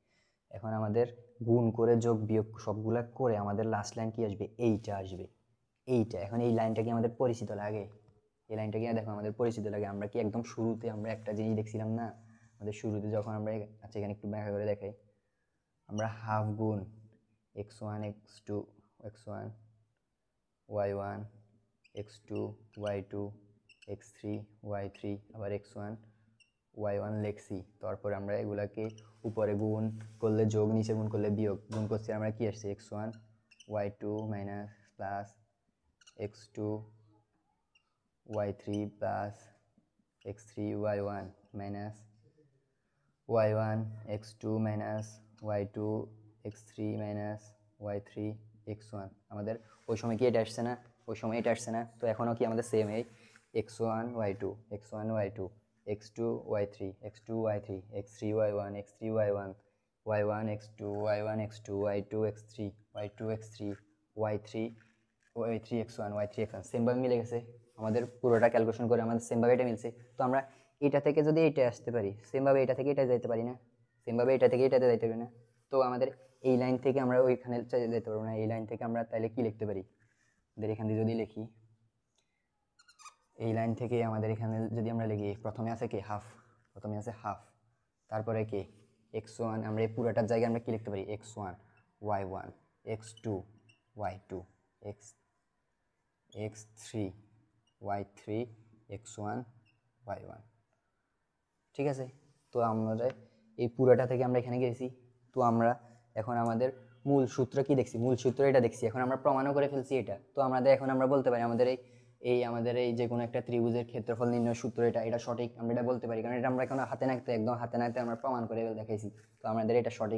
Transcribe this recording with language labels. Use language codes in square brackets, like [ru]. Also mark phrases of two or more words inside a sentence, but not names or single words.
[bn] এখন আমাদের গুণ করে যোগ বিয়োগ সবগুলা করে আমাদের লাস্ট লাইন কি আসবে, এইটা আসবে, এইটা। এখন এই লাইনটা কি আমাদের পরিচিত লাগে, এই লাইনটা কি দেখো আমাদের পরিচিত লাগে, আমরা কি একদম শুরুতে আমরা একটা জিনিস দেখছিলাম না, আমাদের শুরুতে যখন আমরা, আচ্ছা এখানে একটু ব্যাখ্যা করে দেখাই, আমরা হাফ গুণ x1 y1 x2 y2 x3 y3 আবার x1 y1 লিখছি, তারপরে আমরা এগুলাকে উপরে গুণ করলে যোগ, নিচে গুণ করলে বিয়োগ, গুণ করছি আমরা কি আসছে x1 y2 [en] minus plus [bn] x2 y3 প্লাস x3 y1 মাইনাস y1 x2 মাইনাস y2 x3 মাইনাস y3 x1, আমাদের ওই সময় কি এটা আসছে না, ওই সময় এটা আসছে না, তো এখনও কি আমাদের সেম এই x1 y2 x2 y3 x3 y1 y1 x2 y2 x3 y3 x1 সেমভাবে মিলে গেছে, আমাদের পুরোটা ক্যালকুলেশন করে আমাদের সেমভাবে এটা মিলছে। তো আমরা এটা থেকে যদি এইটা আসতে পারি, সেমভাবে এটা থেকে এটা যেতে পারি না, সেমভাবে এটা থেকে এটাতে যাইতে পারি না, তো আমাদের এই লাইন থেকে আমরা ওইখানে যেতে পারবো না, এই লাইন থেকে আমরা তাহলে কি লিখতে পারি, আমাদের এখান দিয়ে যদি লিখি, এই লাইন থেকে আমাদের এখানে যদি আমরা লিখি, প্রথমে আছে কি হাফ, তারপরে কি x1, আমরা এই পুরোটার জায়গায় আমরা কি লিখতে পারি x1 y1 x2 y2 x3 y3 x1 y1, ঠিক আছে। তো আমরা এই পুরোটা থেকে আমরা এখানে গেছি, তো আমরা এখন আমাদের মূল সূত্র কি দেখছি, মূল সূত্র এটা দেখছি, এখন আমরা প্রমাণও করে ফেলছি এটা, তো আমাদের এখন আমরা বলতে পারি আমাদের এই যে কোনো একটা ত্রিভুজের ক্ষেত্রফল নির্ণয় সূত্র এটা সঠিক, আমরা এটা বলতে পারি, কারণ এটা আমরা এখন একদম হাতে নাতে আমরা প্রমাণ করে দেখাইছি, তো আমাদের এটা সঠিক।